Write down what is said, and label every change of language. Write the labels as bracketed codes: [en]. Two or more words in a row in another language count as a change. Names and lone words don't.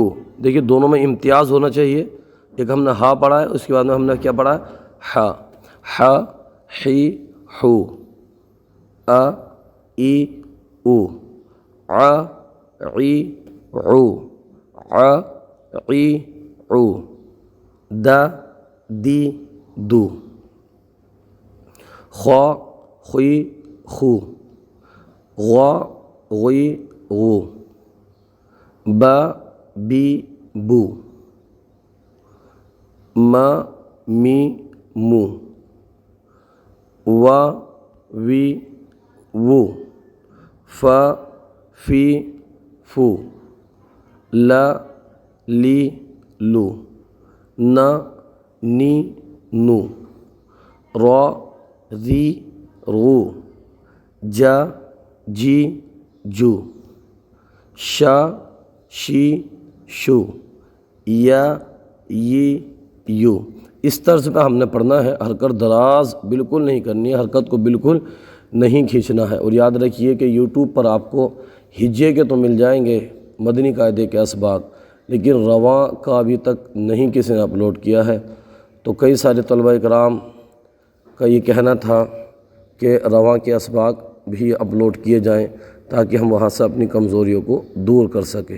[ur] دیکھیے دونوں میں امتیاز ہونا چاہیے۔ ایک ہم نے ہا پڑھا ہے، اس کے بعد میں ہم نے کیا پڑھا ہے؟ [ar] ہا، حا حی حو، آ ای او، ع عی عو، ع عی عو، دا دی دو، خا خی خو، غا غی غو، با بی بو، ما می مو، وا وی وو، فا فی فو، لا لی لو، نا نی نو، را ری رو، جا جی جو، شا شی شو، یا ی یو۔ [ur] اس طرز کا ہم نے پڑھنا ہے، حرکت دراز بالکل نہیں کرنی ہے، حرکت کو بالکل نہیں کھینچنا ہے۔ اور یاد رکھیے کہ یوٹیوب پر آپ کو ہجے کے تو مل جائیں گے مدنی قاعدے کے اسباق، لیکن رواں کا ابھی تک نہیں کسی نے اپلوڈ کیا ہے۔ تو کئی سارے طلبہ کرام کا یہ کہنا تھا کہ رواں کے اسباق بھی اپلوڈ کیے جائیں تاکہ ہم وہاں سے اپنی کمزوریوں کو دور کر سکیں۔